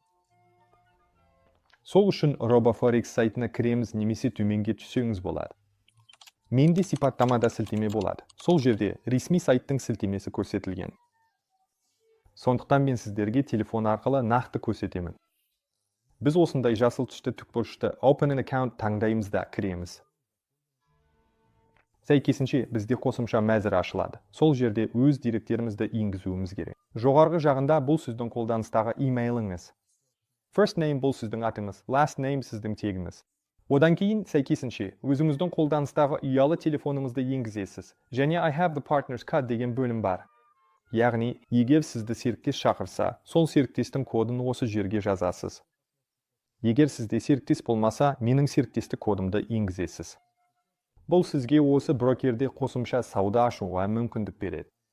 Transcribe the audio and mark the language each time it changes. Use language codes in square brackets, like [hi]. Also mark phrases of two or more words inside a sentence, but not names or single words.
[kk] Сол үшін RoboForex сайтына кіреміз немесе төменге түсеңіз болады. Менде сипаттамада сілтеме болады. Сол жерде ресми сайттың сілтемесі көрсетілген. Сондықтан мен сіздерге телефон арқылы нақты көрсетемін. Біз осындай жасыл түсті тікбұрышты [en] Open an account [kk] таңдаймыз да кіреміз. Сәйкесінше бізде қосымша мәзір ашылады. Сол жерде өз деректерімізді енгізуіміз керек. Жоғарғы жағында бұл сіздің қолданыстағы имейліңіз. [en] First name [kk] бұл сіздің атыңыз, [en] last name [kk] сіздің тегіңіз. Одан кейін сәйкесінше өзіңіздің қолданыстағы ұялы телефоныңызды енгізесіз. Және [en] I have the partner's card [kk] деген бөлім бар. Яғни, егер сізді серіктес шақырса, сол серіктестің кодын осы жерге жазасыз. Егер сізде серіктес болмаса, менің серіктестік кодымды енгізесіз. Бұл сізге осы брокерде қосымша сауда ашуға мүмкіндік береді.